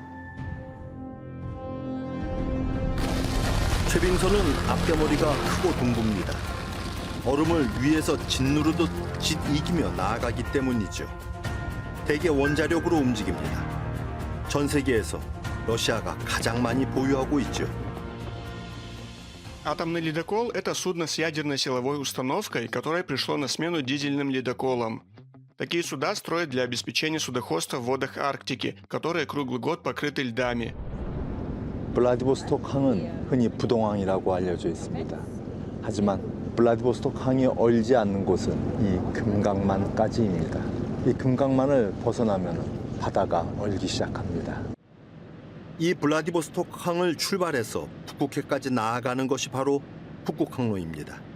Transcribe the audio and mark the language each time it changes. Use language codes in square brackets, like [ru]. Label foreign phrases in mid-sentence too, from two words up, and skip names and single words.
[ko] 쇠빙선은 앞대머리가 크고 둥굽니다. 얼음을 위에서 짓누르듯 짓이기며 나아가기 때문이죠. 대개 원자력으로 움직입니다. 전 세계에서 러시아가 가장 많이 보유하고 있죠. [ru] Атомный ледокол – это судно с ядерной силовой установкой, которое пришло на смену дизельным ледоколам. Такие суда строят для обеспечения судоходства в водах Арктики, которые круглый год покрыты льдами. [ko] 블라디보스톡 항은 흔히 부동항이라고 알려져 있습니다. 하지만 블라디보스톡 항이 얼지 않는 곳은 이 금강만까지입니다. 이 금강만을 벗어나면 바다가 얼기 시작합니다. 이 블라디보스톡 항을 출발해서 북극해까지 나아가는 것이 바로 북극항로입니다.